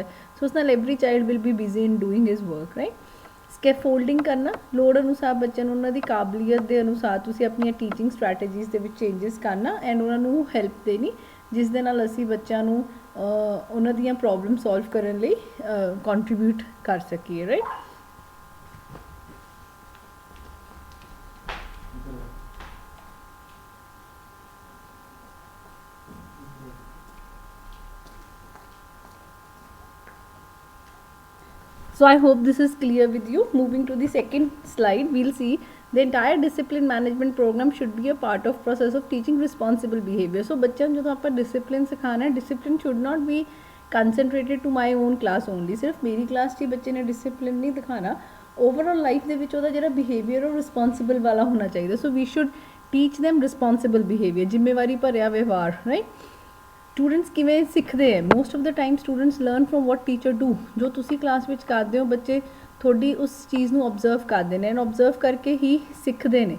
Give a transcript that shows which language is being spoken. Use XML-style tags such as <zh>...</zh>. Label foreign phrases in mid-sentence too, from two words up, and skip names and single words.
<pa>ਸੋ ਉਸ ਨਾਲ</pa> <en>every child will be busy in doing his work right.</en> <pa>ਸਕੈਫੋਲਡਿੰਗ ਕਰਨਾ, ਲੋੜ ਅਨੁਸਾਰ ਬੱਚਿਆਂ ਨੂੰ ਉਹਨਾਂ ਦੀ ਕਾਬਲੀਅਤ ਦੇ ਅਨੁਸਾਰ ਤੁਸੀਂ ਆਪਣੀਆਂ</pa> <en>teaching strategies</en> <pa>ਦੇ ਵਿੱਚ ਚੇਂਜਸ ਕਰਨਾ ਐਂਡ ਉਹਨਾਂ ਨੂੰ ਹੈਲਪ ਦੇਣੀ ਜਿਸ ਦੇ ਨਾਲ ਅਸੀਂ ਬੱਚਿਆਂ ਨੂੰ ਉਹਨਾਂ ਦੀਆਂ</pa> <en>problem solve</en> <pa>ਕਰਨ ਲਈ ਕੰਟਰੀਬਿਊਟ ਕਰ ਸਕੀਏ ਰਾਈਟ।</pa> <en>So I hope this is clear with you. Moving to the second slide, we'll see the entire discipline management program should be a part of process of teaching responsible behavior.</en> <pa>So ਬੱਚਿਆਂ ਨੂੰ ਜਦੋਂ ਆਪਾਂ discipline ਸਿਖਾਣਾ ਹੈ,</pa> <en>discipline should not be concentrated to my own class only.</en> <pa>ਸਿਰਫ ਮੇਰੀ ਕਲਾਸ 'ਚ ਹੀ ਬੱਚੇ ਨੇ discipline ਨਹੀਂ ਦਿਖਾਣਾ,</pa> <en>overall life</en> <pa>ਦੇ ਵਿੱਚ ਉਹਦਾ ਜਿਹੜਾ ਬਿਹੇਵੀਅਰ ਉਹ ਰਿਸਪੌਂਸਿਬਲ ਵਾਲਾ ਹੋਣਾ ਚਾਹੀਦਾ।</pa> <en>So we should teach them responsible behavior,</en> <pa>ਜ਼ਿੰਮੇਵਾਰੀ ਭਰਿਆ ਵਿਵਹਾਰ</pa> <en>ਰਾਈਟ।</en> <pa>ਸਟੂਡੈਂਟਸ ਕਿਵੇਂ ਸਿੱਖਦੇ ਹੈ?</pa> <en>Most of the time students learn from what teacher do.</en> <pa>ਜੋ ਤੁਸੀਂ ਕਲਾਸ ਵਿੱਚ ਕਰਦੇ ਹੋ ਬੱਚੇ ਤੁਹਾਡੀ ਉਸ ਚੀਜ਼ ਨੂੰ ਓਬਜ਼ਰਵ ਕਰਦੇ ਨੇ ਐਂਡ ਓਬਜ਼ਰਵ ਕਰਕੇ ਹੀ ਸਿੱਖਦੇ ਨੇ।</pa>